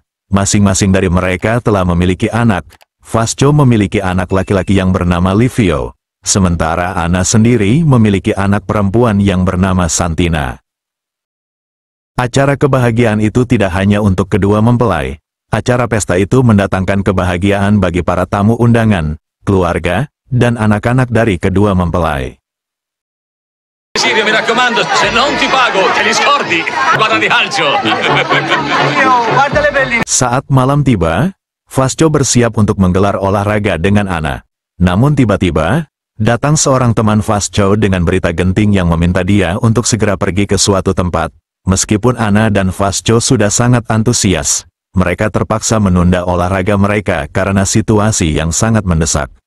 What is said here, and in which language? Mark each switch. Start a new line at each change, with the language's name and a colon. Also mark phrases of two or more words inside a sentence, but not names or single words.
Indonesian: Masing-masing dari mereka telah memiliki anak. Vasco memiliki anak laki-laki yang bernama Livio, sementara Anna sendiri memiliki anak perempuan yang bernama Santina. Acara kebahagiaan itu tidak hanya untuk kedua mempelai. Acara pesta itu mendatangkan kebahagiaan bagi para tamu undangan, keluarga, dan anak-anak dari kedua mempelai.
Italian: Sirio, mi raccomando, se non ti pago, te li scordi. Guarda di calcio.
Indonesian: Saat malam tiba, Vasco bersiap untuk menggelar olahraga dengan Anna. Namun tiba-tiba, datang seorang teman Vasco dengan berita genting yang meminta dia untuk segera pergi ke suatu tempat. Meskipun Anna dan Vasco sudah sangat antusias, mereka terpaksa menunda olahraga mereka karena situasi yang sangat mendesak.